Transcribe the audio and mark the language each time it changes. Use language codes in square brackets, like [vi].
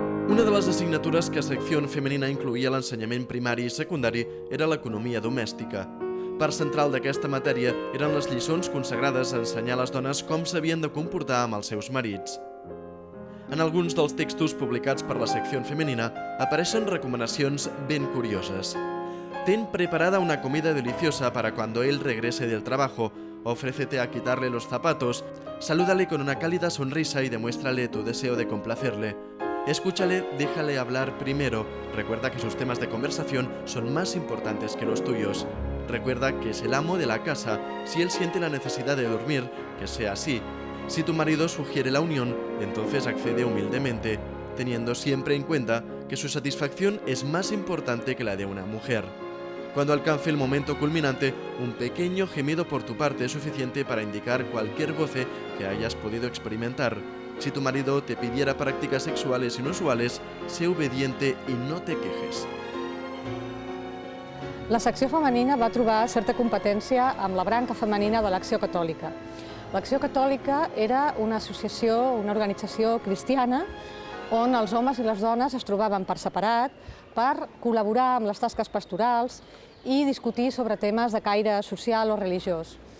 [ca] Una de les assignatures que Secció Femenina incloïa a l'ensenyament primari i secundari era l'economia domèstica. Part central d'aquesta matèria eren les lliçons consagrades a ensenyar a les dones com s'havien de comportar amb els seus marits. En alguns dels textos publicats per la Secció Femenina apareixen recomanacions ben curioses. [es] Ten preparada una comida deliciosa para cuando él regrese del trabajo. Ofrécete a quitarle los zapatos. Salúdale con una cálida sonrisa y demuéstrale tu deseo de complacerle. Escúchale, déjale hablar primero. Recuerda que sus temas de conversación son más importantes que los tuyos. Recuerda que es el amo de la casa. Si él siente la necesidad de dormir, que sea así. Si tu marido sugiere la unión, entonces accede humildemente, teniendo siempre en cuenta que su satisfacción es más importante que la de una mujer. Cuando alcance el momento culminante, un pequeño gemido por tu parte es suficiente para indicar cualquier goce que hayas podido experimentar. Si tu marido te pidiera prácticas sexuales inusuales, sé obediente y no te quejes. [ca] La secció femenina va trobar certa competència amb la branca femenina de l'Acció Catòlica. L'Acció Catòlica era una associació, una organització cristiana on els homes i les dones es trobaven per separat per col·laborar amb les tasques pastorals i discutir sobre temes de caire social o religiós.